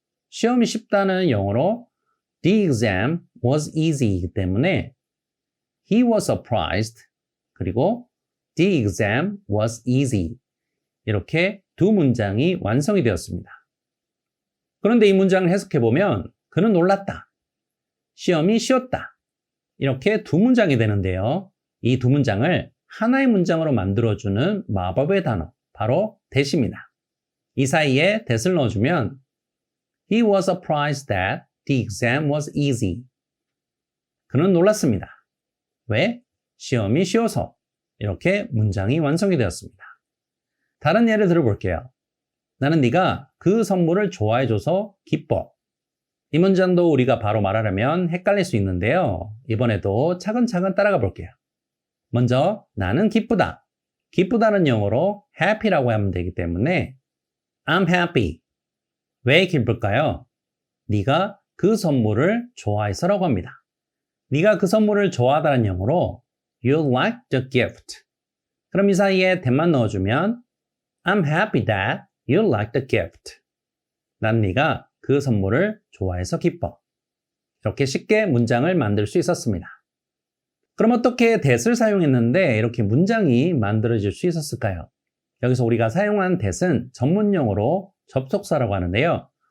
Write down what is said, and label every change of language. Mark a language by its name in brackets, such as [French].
[Korean] 시험이 쉽다는 영어로 [English] the exam was easy [Korean] 이기 때문에 [English] he was surprised [Korean] 그리고 the exam was easy 이렇게 두 문장이 완성이 되었습니다. 그런데 이 문장을 해석해보면 그는 놀랐다. 시험이 쉬웠다. 이렇게 두 문장이 되는데요. 이 두 문장을 하나의 문장으로 만들어주는 마법의 단어, 바로 that입니다. 이 사이에 that을 넣어주면 [English] He was surprised that the exam was easy. [Korean] 그는 놀랐습니다. 왜? 시험이 쉬워서. 이렇게 문장이 완성이 되었습니다. 다른 예를 들어볼게요. 나는 네가 그 선물을 좋아해줘서 기뻐. 이 문장도 우리가 바로 말하려면 헷갈릴 수 있는데요. 이번에도 차근차근 따라가 볼게요. 먼저 나는 기쁘다. 기쁘다는 영어로 happy라고 하면 되기 때문에 [English] I'm happy. [Korean] 왜 기쁠까요? 네가 그 선물을 좋아해서라고 합니다. 네가 그 선물을 좋아하다는 영어로 [English] You like the gift. [Korean] 그럼 이 사이에 that만 넣어주면 [English] I'm happy that you like the gift. [Korean] 난 네가 그 선물을 좋아해서 기뻐. 이렇게 쉽게 문장을 만들 수 있었습니다. 그럼 어떻게 that을 사용했는데 이렇게 문장이 만들어질 수 있었을까요? 여기서 우리가 사용한 that은 전문 용어로 접속사라고 하는데요.